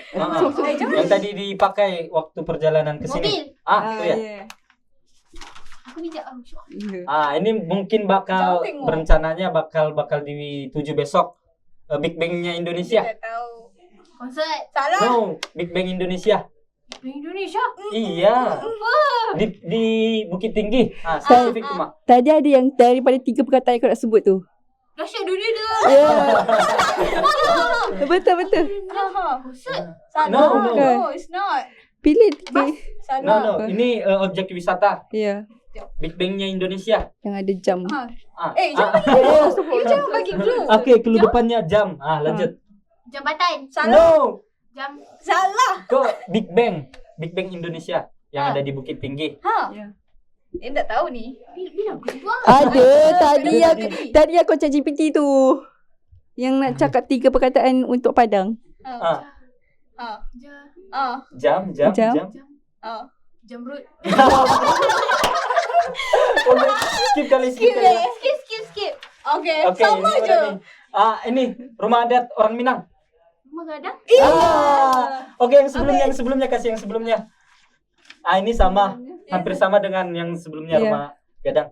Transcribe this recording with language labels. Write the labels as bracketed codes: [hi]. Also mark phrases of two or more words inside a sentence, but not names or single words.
[id] Yang tadi dipakai waktu perjalanan ke sini. Mobil. Itu ya. Iya. [ms] Aku bijak. [id] Ini mungkin bakal [ms] Jauh tengok. [id] berencananya bakal dituju besok. Big Bang-nya Indonesia. Tidak tahu. [ms] Konsert. [id] Salah. No, Big Bang Indonesia. Indonesia. Iya. Di Bukit Tinggi. [ms] Spesifik tu mak. Tadi ada yang daripada 3 perkataan yang kau nak sebut tu. Dahsyat dunia tu. Ya. Betul. Konsert. [id] Salah. No. [en] No, it's not. [ms] Pilih 3. [id] Salah. No. Ini objek wisata. Ya. Big Bang-nya Indonesia. Yang ada jam. [ms] Jangan bagi clue. [id] Oke, clue depannya jam. Lanjut. [ms] Jambatan. [id] Salah. No. [ms] Jam. [id] Salah. Kok Big Bang Indonesia yang ada di Bukit Tinggi. [ms] Ya. Tak tahu ni. Bila aku sebut. Ada tadi aku cakap GPT tu. Yang nak cakap 3 perkataan untuk Padang. Jam. Jamrut. Skip. Skip. Okay, sama ini je. [id] Ini rumah adat orang Minang. Rumah gadang. Oke, yang sebelumnya kasih yang sebelumnya. Ini sama, hampir sama dengan yang sebelumnya rumah gadang.